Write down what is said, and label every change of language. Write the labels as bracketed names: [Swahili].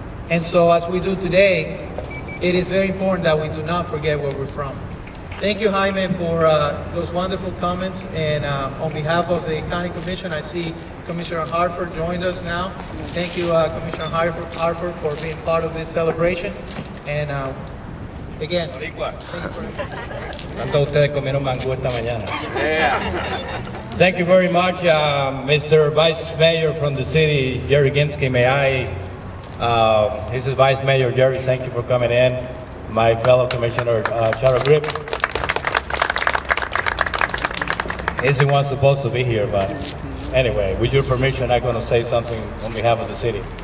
[English] And so as we do today, it is very important that we do not forget where we're from. Thank you, Jaime, for those wonderful comments. And on behalf of the County Commission, I see Commissioner Harford joined us now. Thank you, Commissioner Harford, for being part of this celebration. And again, thank you for [Spanish] ¿Cuántos de ustedes comieron mangú esta mañana? [English] Thank you very much, Mr. Vice Mayor from the city, Jerry Ginsky. May I, this is Vice Mayor Jerry, thank you for coming in. My fellow Commissioner, Shadow Grip. He's the one supposed to be here, but anyway, with your permission, I'm going to say something on behalf of the city.